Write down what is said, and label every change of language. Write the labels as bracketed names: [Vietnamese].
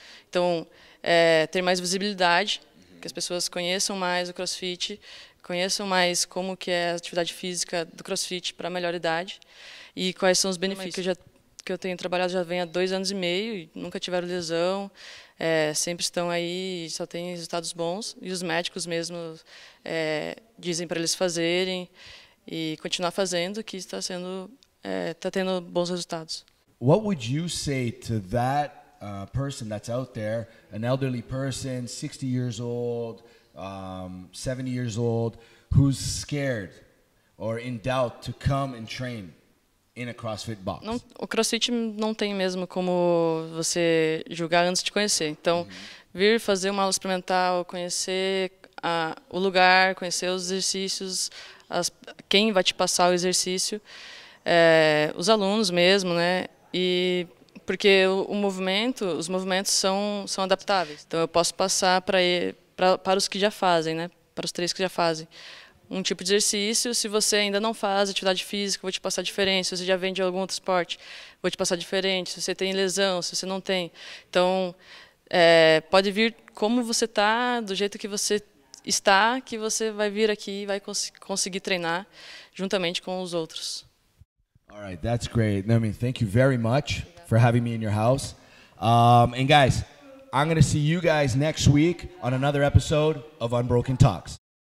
[Portuguese] Então, ter mais visibilidade, que as pessoas conheçam mais o CrossFit, conheçam mais como que é a atividade física do CrossFit para a melhor idade e quais são os benefícios que eu tenho trabalhado já vem há 2 anos e meio e nunca tiveram lesão, sempre estão aí e só tem resultados bons. E os médicos mesmo dizem para eles fazerem e continuar fazendo, que está tendo bons resultados. [English] What would you say to that person that's out there, an elderly person, 60 years old, 70 years old, who's scared or in doubt to come and train in a CrossFit box? [Portuguese] O CrossFit não tem mesmo como você julgar antes de conhecer. Então, vir fazer uma aula experimental, conhecer o lugar, conhecer os exercícios, quem vai te passar o exercício, os alunos mesmo, né? E porque os movimentos são adaptáveis. Então, eu posso passar para os que já fazem, né? Para os 3 que já fazem um tipo de exercício. Se você ainda não faz atividade física, vou te passar diferente. Se você já vem de algum outro esporte, vou te passar diferente. Se você tem lesão, se você não tem. Então, pode vir como você está, do jeito que você está, que você vai vir aqui e vai conseguir treinar juntamente com os outros. [English] All right, that's great. Naomi, thank you very much for having me in your house. And guys, I'm going to see you guys next week on another episode of Unbroken Talks.